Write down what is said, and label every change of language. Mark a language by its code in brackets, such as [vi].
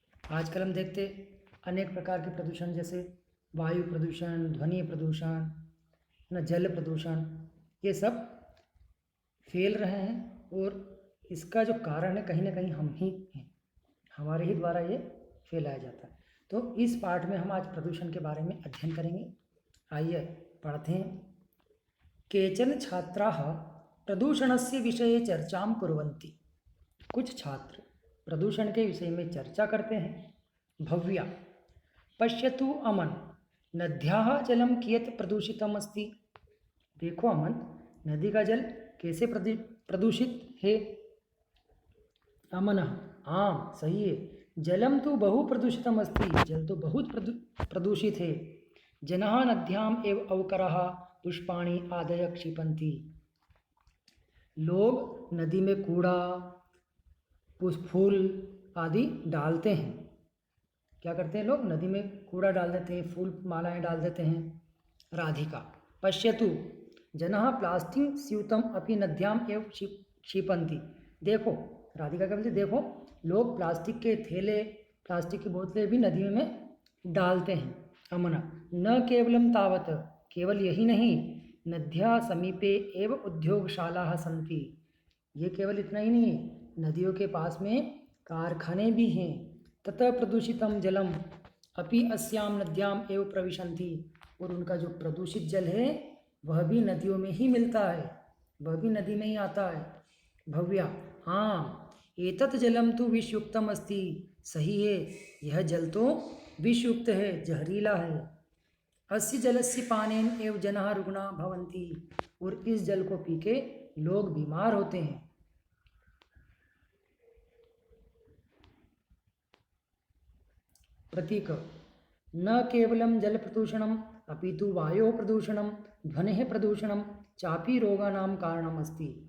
[hi] आजकल हम देखते अनेक प्रकार के प्रदूषण, जैसे वायु प्रदूषण, ध्वनि प्रदूषण, न जल प्रदूषण, ये सब फैल रहे हैं और इसका जो कारण है कहीं ना कहीं हम ही हैं, हमारे ही द्वारा ये फैलाया जाता है। तो इस पाठ में हम आज प्रदूषण के बारे में अध्ययन करेंगे। आइए पढ़ते हैं। [sa] केचन छात्राः प्रदूषणस्य विषये चर्चां कुर्वन्ति। [hi] कुछ छात्र प्रदूषण के विषय में चर्चा करते हैं। [sa] भव्या पश्यतु अमन, नद्याः जलं कियत् प्रदूषितम् अस्ति। [hi] देखो अमन, नदी का जल कैसे प्रदूषित है। अमन हाँ सही है। [sa] जलम तो बहु प्रदूषितम अस्ति, [hi] जल तो बहुत प्रदूषित है। [sa] जनाः नद्याम एव अवकराः पुष्पाणि आदय क्षिपन्ति। [hi] लोग नदी में कूड़ा, फूल आदि डालते हैं। क्या करते हैं लोग? नदी में कूड़ा डाल देते हैं, फूल मालाएं डाल देते हैं। राधिका [sa] पश्यतु जनाः प्लास्टिक स्यूतम अपि नद्याम एव क्षिपन्ति। [hi] देखो, राधिका क्या बोलती, देखो लोग प्लास्टिक के थैले, प्लास्टिक की बोतलें भी नदी में डालते हैं। [sa] अमना न केवलम तावत, [hi] केवल यही नहीं, [sa] नद्या समीपे एव उद्योगशालाः सन्ति। [hi] ये केवल इतना ही नहीं है, नदियों के पास में कारखाने भी हैं। [sa] ततः प्रदूषितम जलम अपि अस्याम नद्याम एव प्रविशन्ति। [hi] और उनका जो प्रदूषित जल है वह भी नदियों में ही मिलता है, वह भी नदी में ही आता है। [sa] भव्या हाँ, एतत् जलम तो विषयुक्तम अस्ति। [hi] सही है, यह जल तो विषयुक्त है, जहरीला है। [sa] अस्य जलस्य पानेन एव जनाः रुग्णा भवन्ति। [hi] और इस जल को पी के लोग बीमार होते हैं। [sa] प्रतीक न केवलम जल प्रदूषणम अपितु वायु प्रदूषणम ध्वनि प्रदूषणम चापी रोगानाम कारणम अस्ति।